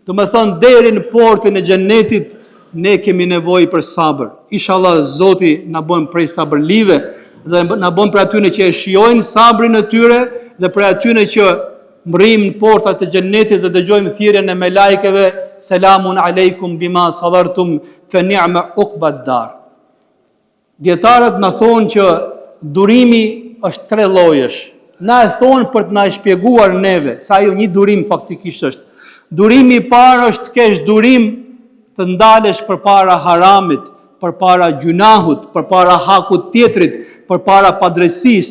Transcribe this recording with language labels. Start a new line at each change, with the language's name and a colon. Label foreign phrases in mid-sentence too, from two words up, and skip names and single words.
Albanian: Do me thonë, deri në portën e xhenetit, ne kemi nevojë për sabër. Inshallah Zoti na bën prej sabërlive dhe na bën për atyre që e shijojnë sabrin e tyre dhe për atyre që mrim në portat e xhenetit dhe dëgjojmë thirrjen e melajkeve,
Arabic: selamun aleikum bima sabartum fa ni'ma uqbad dar.
Albanian: Dietarët na thonë që durimi është 3 llojesh. Na e thonë për të na shpjeguar neve, sa ajo një durim faktikisht është. Durimi i parë është kesh durim të ndalesh përpara haramit, përpara gjunahut, përpara hakut tjetrit, përpara padrejësisë.